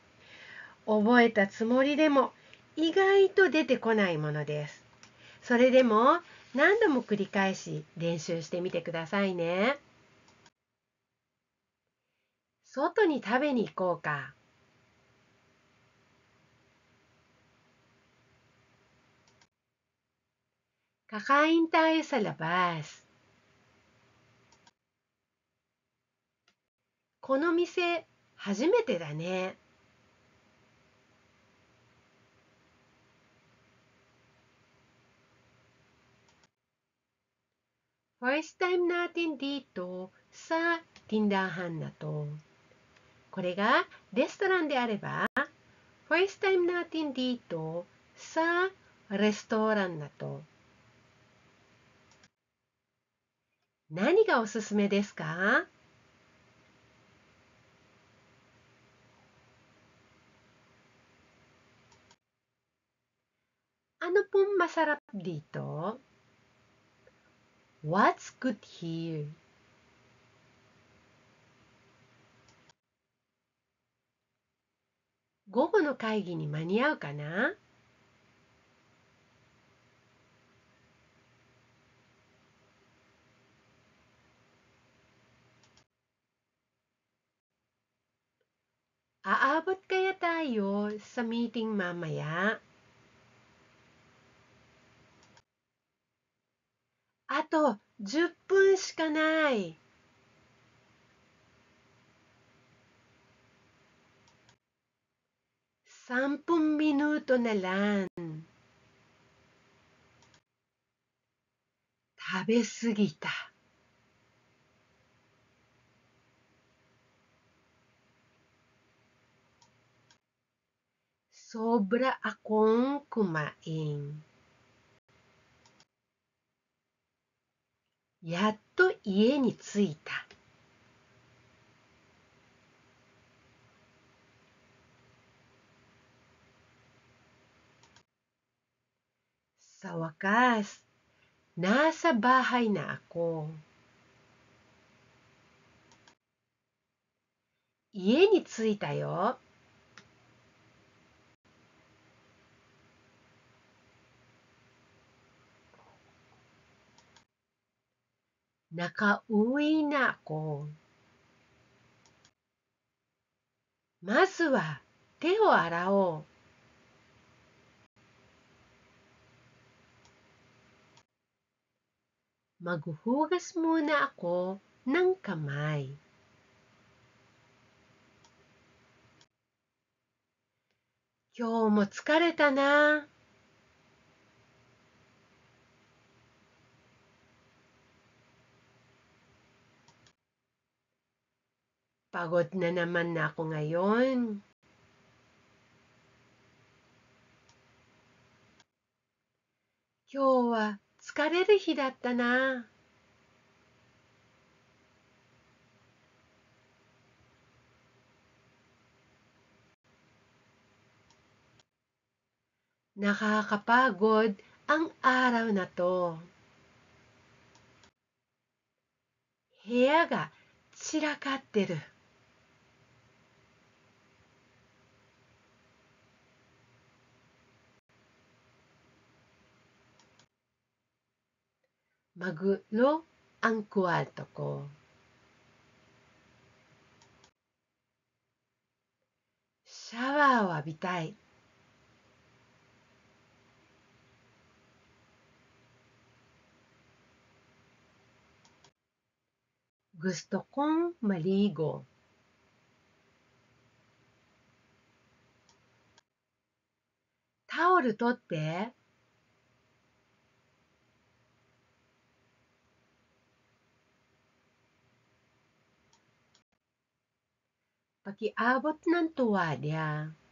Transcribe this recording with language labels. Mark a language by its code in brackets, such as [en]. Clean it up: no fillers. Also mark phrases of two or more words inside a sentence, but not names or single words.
[ja] 覚えたつもりでも、意外と出てこないものです。それでも、何度も繰り返し練習してみてくださいね。外に食べに行こうか。 [tl] Kakain tayo sa labas. [ja] この店、初めてだね。 [tl] First time natin dito sa tindahan na to. [ja] これがレストランであれば、 [tl] First time natin dito sa restaurant na to. [ja] 何がおすすめですか？ [tl] Ano pong masarap dito? [en] What's good here? [ja] 午後の会議に間に合うかな？ [tl] Aabot kaya tayo sa meeting mamaya? [ja] あと10分しかない。 [tl] 10 minuto na lang. [ja] 食べ過ぎた。 [tl] Sobra akong kumain. [ja] やっと家に着いた。 [tl] Sa wakas, nasa bahay na ako. [ja] 家に着いたよ。 [tl] Nakauwi na ako. [ja] まずは手を洗おう。 [tl] Maghuhugas muna ako ng kamay. [ja] 今日も疲れたな。 [tl] Pagod na naman ako ngayon. [ja] 今日は疲れる日だったな。 [tl] Nakakapagod ang araw na to. [ja] 部屋が散らかってる。 [tl] Magulo ang kwarto ko. [ja] シャワーを浴びたい。 [tl] Gusto kong maligo. [ja] タオル取って。 [tl] Pakiabot ng tuwalya.